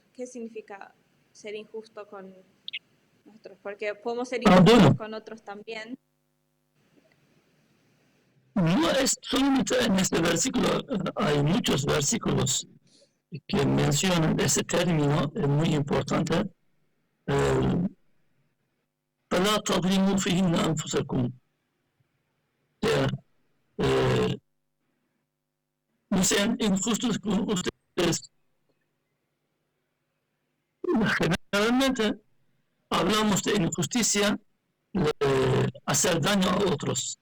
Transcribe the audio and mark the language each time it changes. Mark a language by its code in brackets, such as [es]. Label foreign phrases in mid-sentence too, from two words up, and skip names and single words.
[es] ¿Qué significa ser injusto con nosotros? Porque podemos ser injustos con otros también. No es solamente en este versículo, hay muchos versículos que mencionan ese término, es muy importante. [ar] فلا تظلموا فيهن أنفسكم. [es] No sean injustos con ustedes. Generalmente hablamos de injusticia, de hacer daño a otros.